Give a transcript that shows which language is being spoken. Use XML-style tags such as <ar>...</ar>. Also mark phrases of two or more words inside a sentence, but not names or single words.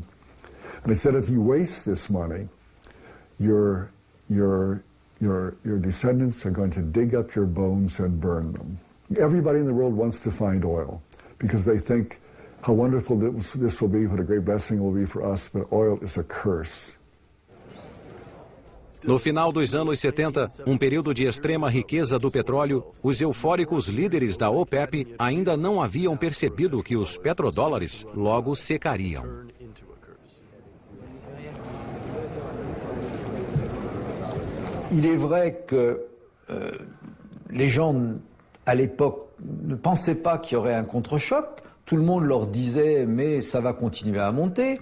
<en>And I said, if you waste this money, your descendants are going to dig up your bones and burn them. Everybody in the world wants to find oil because they think how wonderful this will be, what a great blessing it will be for us, but oil is a curse.</en> <pt>No final dos anos 70, um período de extrema riqueza do petróleo, os eufóricos líderes da OPEP ainda não haviam percebido que os petrodólares logo secariam.</pt> <fr>Il est vrai que les gens, à l'époque, ne pensaient pas qu'il y aurait un contre-choc. Tout le monde leur disait « mais ça va continuer à monter ».</fr>